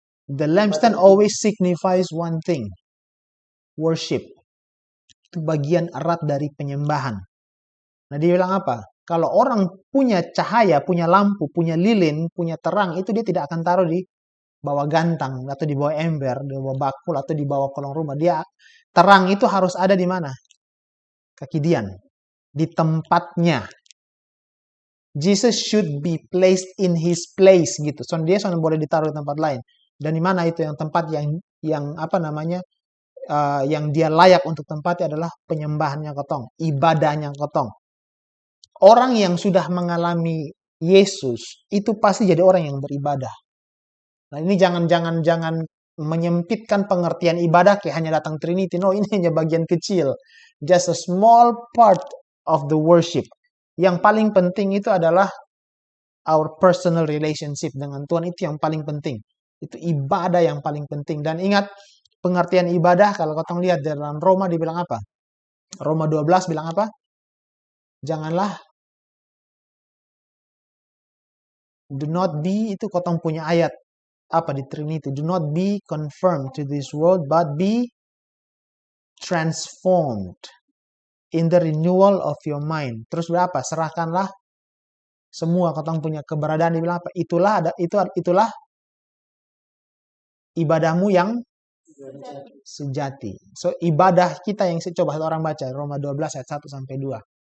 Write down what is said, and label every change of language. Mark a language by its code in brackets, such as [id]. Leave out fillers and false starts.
[en] The lampstand always signifies one thing. Worship. [id] Itu bagian erat dari penyembahan. Nah, dia bilang apa? Kalau orang punya cahaya, punya lampu, punya lilin, punya terang, itu dia tidak akan taruh di bawah gantang, atau di bawah ember, di bawah bakul, atau di bawah kolong rumah. Dia terang itu harus ada di mana? Kaki dian. Di tempatnya. [en] Jesus should be placed in his place gitu. [id] So dia boleh ditaruh di tempat lain. Dan di mana itu yang tempat yang apa namanya yang dia layak untuk tempati adalah penyembahannya kotong, ibadahnya kotong. Orang yang sudah mengalami Yesus itu pasti jadi orang yang beribadah. Nah, ini jangan menyempitkan pengertian ibadah kayak hanya datang Trinity. No, ini hanya bagian kecil. [en] Just a small part of the worship. [id] Yang paling penting itu adalah [en] our personal relationship [id] dengan Tuhan, itu yang paling penting. Itu ibadah yang paling penting. Dan ingat, pengertian ibadah kalau kau lihat dalam Roma dibilang apa? Roma 12 bilang apa? Janganlah, [en] do not be, [id] itu kau punya ayat apa di Trinity? [en] Do not be conformed to this world, but be transformed in the renewal of your mind. [id] Terus berapa? Serahkanlah semua kau punya keberadaan, dibilang apa? Itulah ibadahmu yang sejati. So, ibadah kita yang coba satu orang baca Roma 12 ayat 1 sampai 2.